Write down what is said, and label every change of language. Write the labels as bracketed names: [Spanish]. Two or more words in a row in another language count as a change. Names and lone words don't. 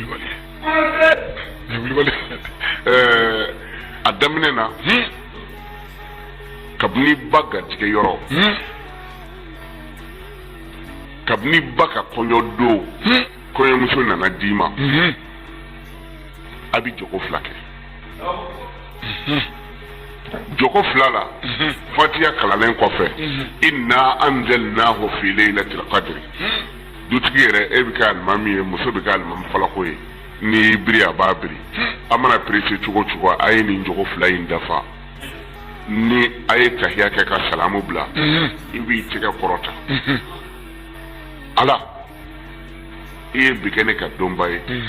[Bambara] a daminɛ na kabini ba garijɛgɛ yɔrɔ kabini ba ka kɔɲɔ don kɔɲɔmuso nana d'i ma a bɛ jogo fila kɛ jogo fila la fatiha kalannen kɔfɛ [Arabic] إنا أنزلناه في ليلة القدر [Bambara] dutigi yɛrɛ e bɛ kɛ alimami ye muso bɛ kɛ alimami falako ye ni biri a b'a biri a mana perese cogo cogo a ye nin jogo fila in dafa ni a ye tahiya kɛ ka salamu bila i b'i tɛgɛ kɔrɔta ala i ye bi kɛ ne ka dɔnba ye